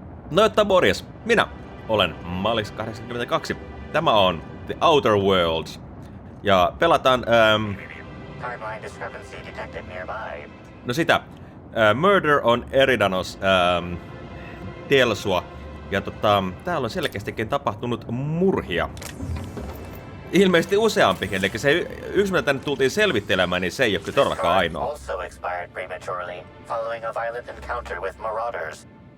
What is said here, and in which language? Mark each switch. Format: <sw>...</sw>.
<fi>No että morjes, minä olen Malix82. Tämä on The Outer Worlds. Ja pelataan...</fi> <en>Timeline discrepancy detected nearby.</en> <fi>No sitä. Murder on Eridanos Telsua. Ja täällä on selkeästikin tapahtunut murhia. Ilmeisesti useampikin, eli se yksi mitä tänne tultiin selvittelemään, niin se ei ole kyllä todellakaan ainoa.</fi> <en>Also expired prematurely, following a violent encounter with marauders.</en>